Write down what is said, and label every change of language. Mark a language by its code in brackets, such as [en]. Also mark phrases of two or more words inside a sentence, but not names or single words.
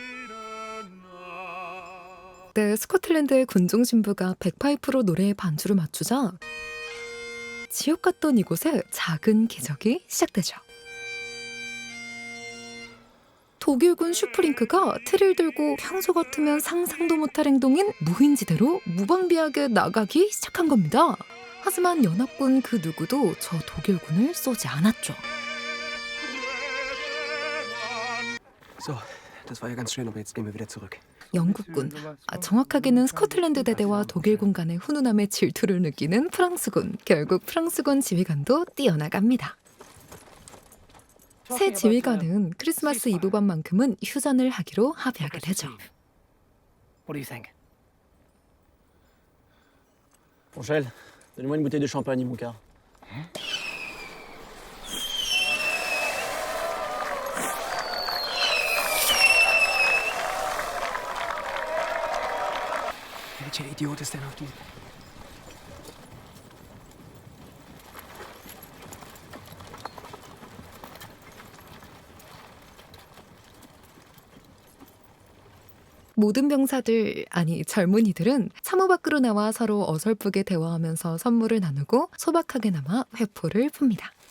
[ko] 그때 스코틀랜드의 군종 신부가 백파이프로 노래의 반주를 맞추자 지옥 같던 이곳에 작은 기적이 시작되죠. 독일군 슈프링크가 틀을 들고 평소 같으면 상상도 못할 행동인 무인지대로 무방비하게 나가기 시작한 겁니다. 하지만 연합군 그 누구도 저 독일군을 쏘지 않았죠. [de] So, das war ja ganz schön, aber jetzt gehen wir wieder zurück. [ko] 영국군, 정확하게는 스코틀랜드 대대와 독일군 간의 훈훈함의 질투를 느끼는 프랑스군. 결국 프랑스군 지휘관도 뛰어나갑니다. 새 지휘관은 크리스마스 이브 밤만큼은 휴전을 하기로 합의하게 되죠. [en] What do you think? [fr] Angèle, donne-moi une bouteille de champagne, mon gars. [de] Welcher Idiot ist denn auf die... [ko] 모든 병사들, 아니 젊은이들은 참호 밖으로 나와 서로 어설프게 대화하면서 선물을 나누고 소박하게 남아 회포를 풉니다.